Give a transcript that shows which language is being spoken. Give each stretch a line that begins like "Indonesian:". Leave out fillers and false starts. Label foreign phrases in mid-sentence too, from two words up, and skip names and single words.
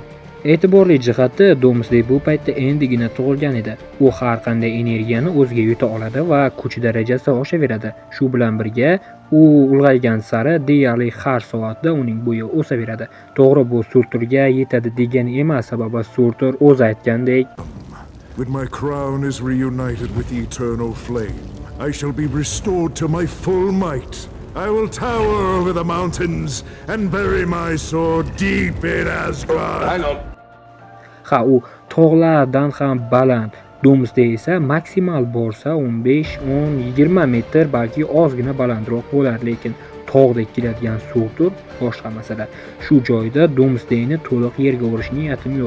Uzbek: E'tiborli jihati, Doomsday bu paytda endigina tug'ilgan edi. U har qanday energiyani o'ziga yuta oladi va kuch darajasi oshaveradi. Shu bilan birga u ulg'aygan sari deyarli har soatda uning bo'yi o'saveradi. To'g'ri, bu Surturga yetadi degani emas, sababi Surtur o'zi aytgandek,
English: When my crown is reunited with the eternal flame, I shall be restored to my full might. I will tower over the mountains and bury my sword deep in Asgard.
Uzbek: Ha, u tog'lardan ham baland. Doomsday esa maksimal borsa 15-20 metr, balki ozgina balandroq bo'lar, lekin tog'dek keladigan Surtur boshqa masala. Shu joyda Doomsdayni to'liq yerga urish niyatim yo'q.